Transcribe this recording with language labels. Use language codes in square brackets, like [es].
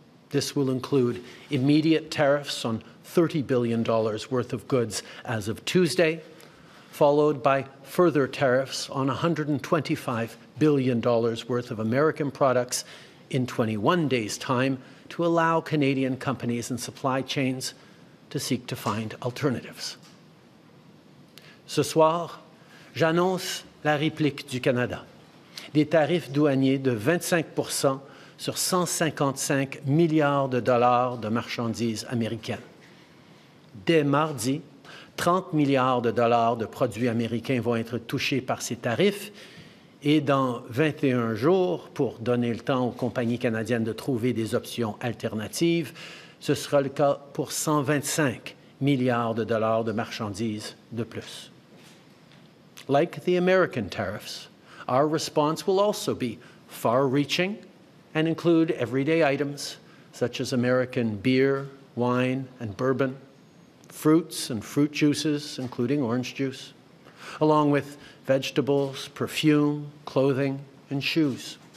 [en] This will include immediate tariffs on $30 billion worth of goods as of Tuesday, followed by further tariffs on $125 billion worth of American products in 21 days' time to allow Canadian companies and supply chains to seek to find alternatives. [fr] Ce soir, j'annonce la réplique du Canada, des tarifs douaniers de 25% sur 155 milliards de dollars de marchandises américaines. Dès mardi, 30 milliards de dollars de produits américains vont être touchés par ces tarifs et dans 21 jours, pour donner le temps aux compagnies canadiennes de trouver des options alternatives, ce sera le cas pour 125 milliards de dollars de marchandises de plus. [en] Like the American tariffs, our response will also be far-reaching and include everyday items such as American beer, wine, and bourbon, fruits and fruit juices, including orange juice, along with vegetables, perfume, clothing, and shoes.